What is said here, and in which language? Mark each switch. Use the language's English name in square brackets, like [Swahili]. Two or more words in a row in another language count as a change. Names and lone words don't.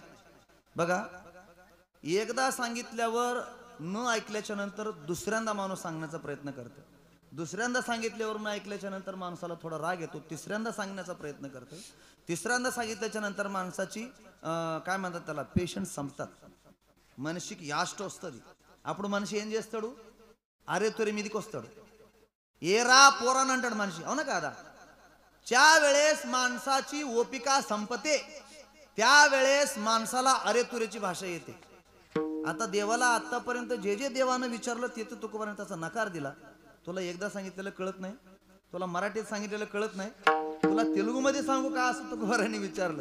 [Marathi] बघा, एकदा सांगितल्यावर न ऐकल्याच्या नंतर दुसऱ्यांदा माणूस सांगण्याचा प्रयत्न करतो. दुसऱ्यांदा सांगितल्यावर न ऐकल्याच्या नंतर माणसाला थोडा राग येतो, तिसऱ्यांदा सांगण्याचा प्रयत्न करतो. तिसऱ्यांदा सांगितल्याच्या नंतर माणसाची काय म्हणतात त्याला, पेशन्स संपतात. [Telugu] మనసిక యాష్ట వస్తది అప్పుడు మనిషి ఏం చేస్తాడు? అరే తొరి మీదికి వస్తాడు. ఏరా పోరాన్ అంటాడు మనిషి, అవునా కాదా? [Marathi] ज्यावेळेस माणसाची ओपिका संपते त्यावेळेस माणसाला अरे तुरेची भाषा येते. आता देवाला आतापर्यंत जे जे देवानं विचारलं ते तर तुकोबाराने त्याचा नकार दिला. तुला एकदा सांगितलेलं कळत नाही, तुला मराठीत सांगितलेलं कळत नाही, तुला तेलुगू मध्ये सांगू का असं तुकोबाराने विचारलं.